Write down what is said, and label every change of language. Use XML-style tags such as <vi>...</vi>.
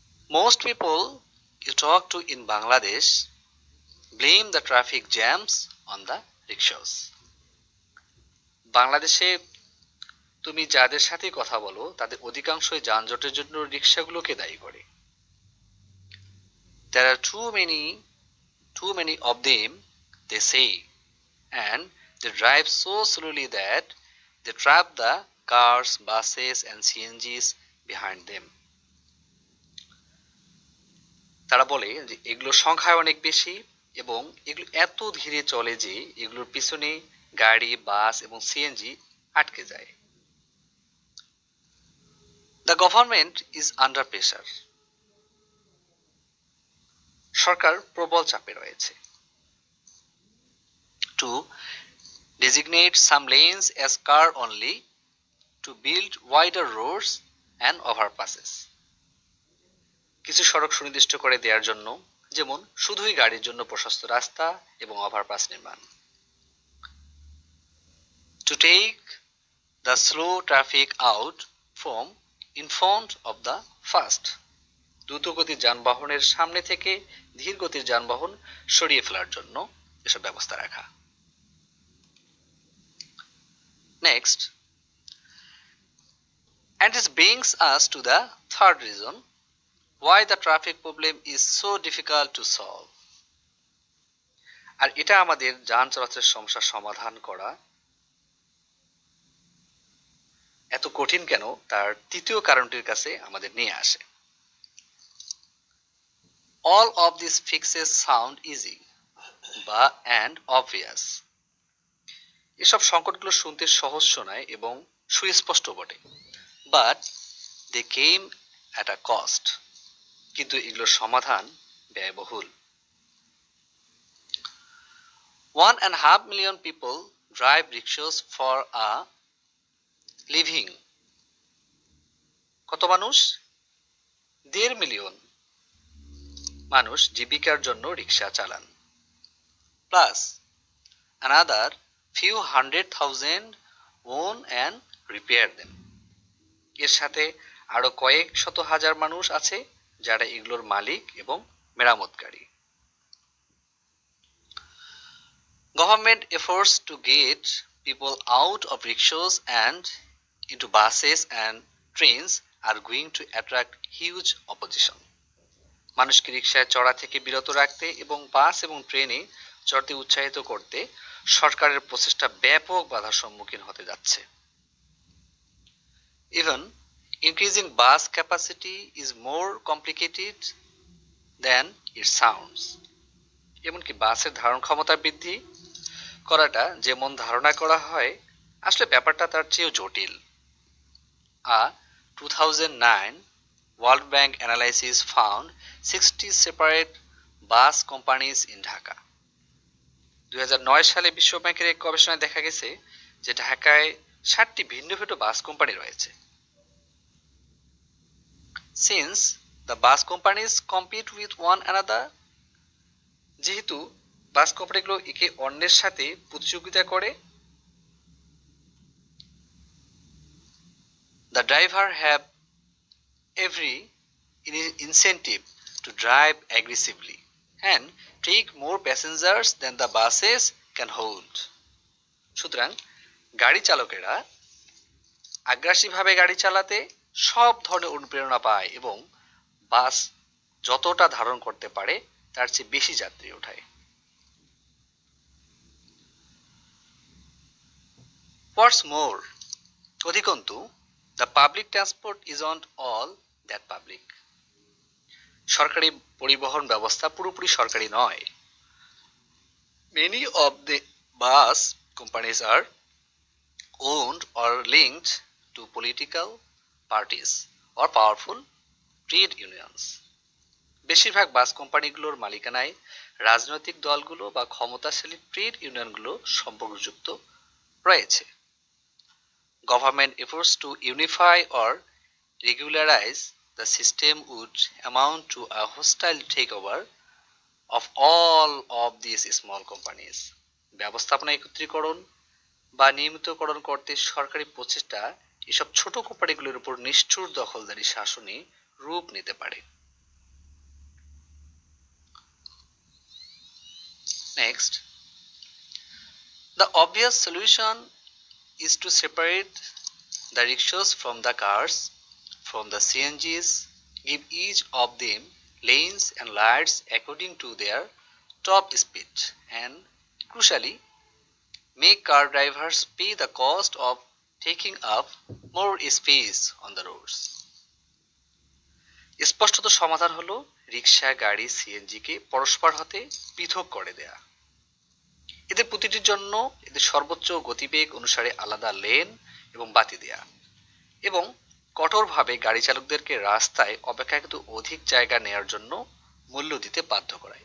<en>Most people you talk to in Bangladesh blame the traffic jams on the rickshaws.</en> <bn>বাংলাদেশে তুমি যাদের সাথে কথা বলো তাদের অধিকাংশই যানজটের জন্য রিক্সাগুলোকে দায়ী করে।</bn> <en>There are too many of them, they say, and they drive so slowly that they trap the cars, buses and CNGs behind them.</en> <bn>তারা বলে যে এগুলোর সংখ্যায় অনেক বেশি এবং এগুলো এত ধীরে চলে যে এগুলোর পিছনে গাড়ি, বাস এবং সিএনজি আটকে যায়।</bn> <en>The government is under pressure.</en> <bn>সরকার প্রবল চাপে রয়েছে।</bn> <en>To designate some lanes as car only, to build wider roads and overpasses.</en> <bn>কিছু সড়ক সুনির্দিষ্ট করে দেওয়ার জন্য, যেমন শুধুই গাড়ির জন্য প্রশস্ত রাস্তা এবং ওভারপাস নির্মাণ।</bn> <en>To take the slow traffic out from in front of the fast.</en> <bn>দ্রুতগতির যানবাহনের সামনে থেকে ধীর গতির যানবাহন সরিয়ে ফেলার জন্য এসব ব্যবস্থা রাখা।</bn> <en>Next, and this brings us to the third reason why the traffic problem is so difficult to solve.</en> <bn>আর এটা আমাদের যান চলাচলের সমস্যার সমাধান করা এত কঠিন কেন তার তৃতীয় কারণটির কাছে আমাদের নিয়ে আসে।</bn> <en>All of these fixes sound easy and obvious.</en> <bn>এসব সংকটগুলো শুনতে সহজ শোনায় এবং সুস্পষ্ট বটে,</bn> <en>but they came at a cost.</en> <bn>কিন্তু এগুলোর সমাধান ব্যয়বহুল।</bn> <en>1.5 million people drive rickshaws for a living.</en> <bn>কত মানুষ? 1.5 মিলিয়ন মানুষ জীবিকার জন্য রিক্সা চালান।</bn> <en>Plus another few hundred thousand own and repair them.</en> <bn>এর সাথে আরো কয়েক শত হাজার মানুষ আছে যারা এগুলোর মালিক এবং মেরামতকারী।</bn> <en>Government efforts to get people out of rickshaws and into buses and trains are going to attract huge opposition.</en> <bn>মানুষকে রিকশায় চড়া থেকে বিরত রাখতে এবং বাস এবং ট্রেনে চড়তে উৎসাহিত করতে সরকারের প্রচেষ্টা ব্যাপক বাধার সম্মুখীন হতে যাচ্ছে।</bn> <en>Even increasing bus capacity is more complicated than it sounds.</en> <bn>এমনকি বাসের ধারণ ক্ষমতা বৃদ্ধি করাটা যেমন ধারণা করা হয় আসলে ব্যাপারটা তার চেয়েও জটিল।</bn> <en>A 2009 World Bank analysis found 60 separate bus companies in Dhaka.</en> <bn>2009 সালে বিশ্ব ব্যাংকের এক গবেষণায় দেখা গেছে যে ঢাকায় 60টি ভিন্ন ভিন্ন বাস কোম্পানি রয়েছে।</bn> <en>Since the bus companies compete with one another,</en> <bn>যেহেতু বাস কোম্পানিগুলো একে অন্যের সাথে প্রতিযোগিতা করে,</bn> <en>the driver have every incentive to drive aggressively and take more passengers than the buses can hold.</en> <bn>সুতরাং গাড়ি চালকেরা আগ্রাসীভাবে গাড়ি চালাতে সব ধরনের অনুপ্রেরণা পায় এবং বাস যতটা ধারণ করতে পারে তার চেয়ে বেশি যাত্রী ওঠায়।</bn> <en>What's more,</en> <bn>অধিকন্তু</bn> <en>the public transport isn't all that public.</en> <bn>সরকারি পরিবহন ব্যবস্থা পুরোপুরি সরকারি নয়।</bn> <en>Many of the bus companies are owned or linked to political parties or powerful trade unions.</en> <bn>বেশিরভাগ বাস কোম্পানিগুলোর মালিকানায় রাজনৈতিক দলগুলো বা ক্ষমতাশালী ট্রেড ইউনিয়নগুলো সম্পর্কযুক্ত রয়েছে।</bn> <en>Government efforts to unify or regularize the system would amount to a hostile takeover of all of these small companies.</en> <bn>ব্যবস্থাপনা একত্রীকরণ বা নিয়মিতকরণ করতে সরকারি প্রচেষ্টা এসব ছোট কোম্পানিগুলোর উপর নিষ্ঠুর দখলদারি শাসনে রূপ নিতে পারে।</bn> <en>Next, the obvious solution is to separate the rickshaws from the cars, from the CNGs, give each of them lanes and lights according to their top speed, and crucially, make car drivers pay the cost of taking up more space on the roads.</en> <bn>স্পষ্টত সমাধান হলো রিক্সা, গাড়ি, সিএনজিকে পরস্পর হতে পৃথক করে দেয়া। এদের প্রতিটির জন্য এদের সর্বোচ্চ গতিবেগ অনুসারে আলাদা লেন এবং বাতি দেয়া এবং কঠোরভাবে গাড়ি চালকদেরকে রাস্তায় অপেক্ষাকৃত অধিক জায়গা নেয়ার জন্য মূল্য দিতে বাধ্য করা।</bn>